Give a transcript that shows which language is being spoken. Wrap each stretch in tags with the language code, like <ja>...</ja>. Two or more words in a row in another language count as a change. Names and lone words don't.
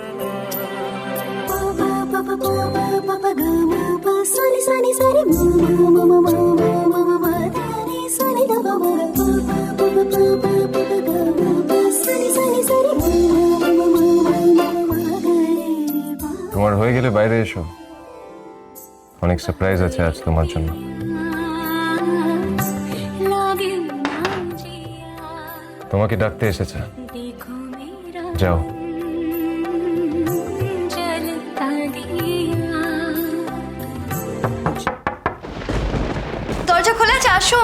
<bn>पापा पापा पापा पापा गा मा पा सोनी सोनी सोनी मा मा मा मा मा मा मा नी सोनी दा मा मा पापा पापा पापा पापा गा मा पा सोनी सोनी सोनी मा मा मा मा मा मा गा रे। তোমার হয়ে গেলে বাইরে এসো, অনেক সারপ্রাইজ আছে আজ তোমার জন্য। তোমাকে ডাকতে এসেছে, যাও। দরজা খোলা আছে, আসুন।</bn>